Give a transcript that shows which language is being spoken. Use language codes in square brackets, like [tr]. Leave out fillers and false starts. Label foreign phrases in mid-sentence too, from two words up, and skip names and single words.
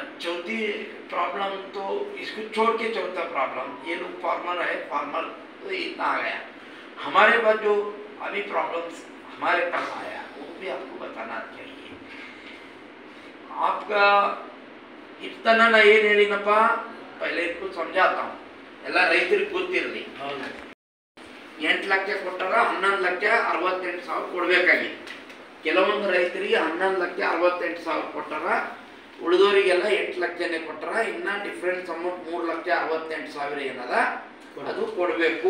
[hi] चौथी प्रॉब्लम तो इसको छोड़ के चौथा प्रॉब्लम, ये लोग फार्मर है, फार्मर तो इतना आ गया। हमारे पास जो अभी प्रॉब्लम्स हमारे पास आया वो भी आपको बताना चाहिए। आपका इतना ना [kn] ಏನು ಹೇಳಿನಪ್ಪ, [hi] पहले इनको समझाता हूँ। [kn] ಎಲ್ಲ ರೈತರಿಗೆ ಗೊತ್ತಿರಲಿ, 8 ಲಕ್ಷ ಕೊಟ್ಟಾರ 11 ಲಕ್ಷ 68 ಸಾವಿರ ಕೊಡಬೇಕಾಗಿತ್ತು। ಕೆಲವೊಂದು ರೈತರಿಗೆ 11 ಲಕ್ಷ 68 ಸಾವಿರ ಕೊಟ್ಟಾರ, ಉಳಿದವರಿಗೆಲ್ಲ 8 ಲಕ್ಷನೇ ಕೊಟ್ಟಾರ। ಇನ್ನ [en] difference amount [kn] 3 ಲಕ್ಷ 68 ಸಾವಿರ ಏನದ ಅದು ಕೊಡಬೇಕು।